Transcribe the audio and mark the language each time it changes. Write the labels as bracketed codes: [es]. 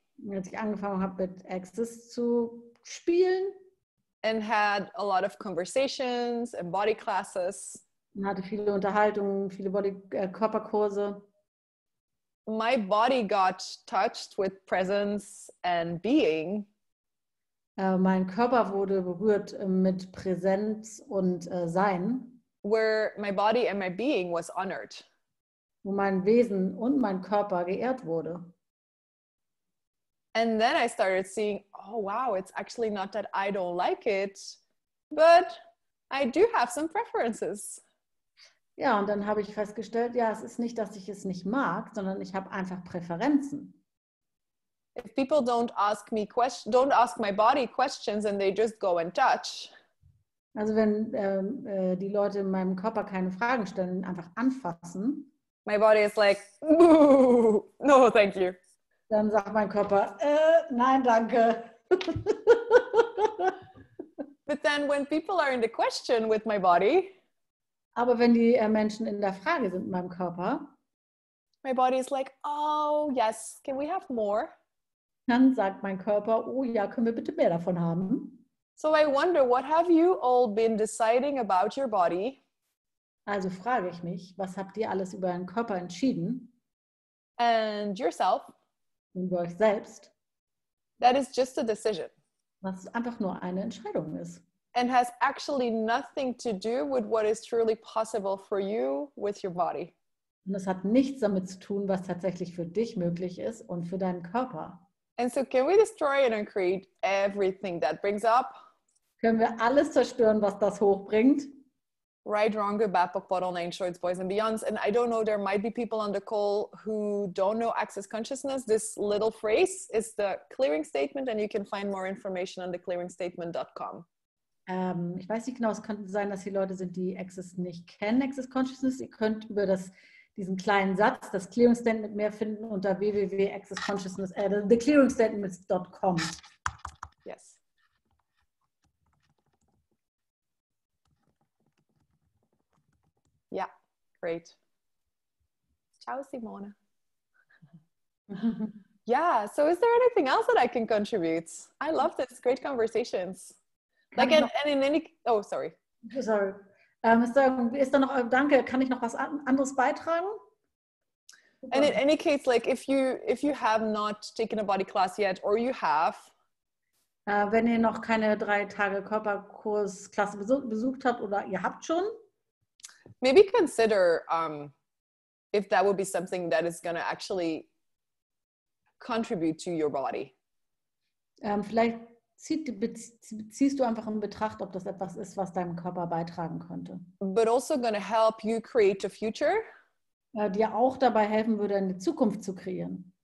[de] als ich angefangen habe, mit Access zu spielen, [en] and had a lot of conversations and body classes. [de] Und hatte viele Unterhaltungen, viele Körperkurse. [en] My body got touched with presence and being. [de] Mein Körper wurde berührt mit Präsenz und Sein. [en] Where my body and my being was honored. [de] Wo mein Wesen und mein Körper geehrt wurde. [en] And then I started seeing, oh wow, it's actually not that I don't like it, but I do have some preferences. [de] Ja, und dann habe ich festgestellt, ja, es ist nicht, dass ich es nicht mag, sondern ich habe einfach Präferenzen. [en] If people don't ask my body questions and they just go and touch. [de] Also wenn die Leute in meinem Körper keine Fragen stellen, einfach anfassen. [en] My body is like, no, thank you. [de] Dann sagt mein Körper, nein, danke. [en] But then when people are in the question with my body, [de] aber wenn die Menschen in der Frage sind mit meinem Körper, [en] my body is like, oh yes, can we have more? [de] Dann sagt mein Körper, oh ja, können wir bitte mehr davon haben? [en] So I wonder, what have you all been deciding about your body? [de] Also frage ich mich, was habt ihr alles über euren Körper entschieden? [en] And yourself? [de] Und über euch selbst? [en] That is just a decision. [de] Was einfach nur eine Entscheidung ist. [en] And has actually nothing to do with what is truly possible for you with your body. [de] Und es hat nichts damit zu tun, was tatsächlich für dich möglich ist und für deinen Körper. [en] And so can we destroy and uncreate everything that brings up? [de] Können wir alles zerstören, was das hochbringt? [en] Right, wrong, good, bad, book, bottle, nine, shorts, boys and beyonds. And I don't know, there might be people on the call who don't know access consciousness. This little phrase is the clearing statement, and you can find more information on theclearingstatement.com. [de] Ich weiß nicht genau, es könnte sein, dass die Leute sind, die Access nicht kennen, Access Consciousness. Ihr könnt über diesen kleinen Satz, das Clearing Statement, mehr finden unter theclearingstatements.com. [en] Yes. Yeah, great. Ciao, Simone. Yeah, so is there anything else that I can contribute? I love this, great conversations. Like, and in any, oh, sorry. Sorry. [de] Ist da noch, danke, kann ich noch was anderes beitragen? [en] And in any case, like if you have not taken a body class yet, or you have, [de] wenn ihr noch keine 3 Tage Körperkursklasse besucht habt oder ihr habt schon, [en] maybe consider if that would be something that is going to actually contribute to your body. [de] Vielleicht ziehst du einfach in Betracht, ob das etwas ist, was deinem Körper beitragen könnte. [en] But also going to help you create a future. [de] Dir auch dabei helfen würde, eine Zukunft zu kreieren.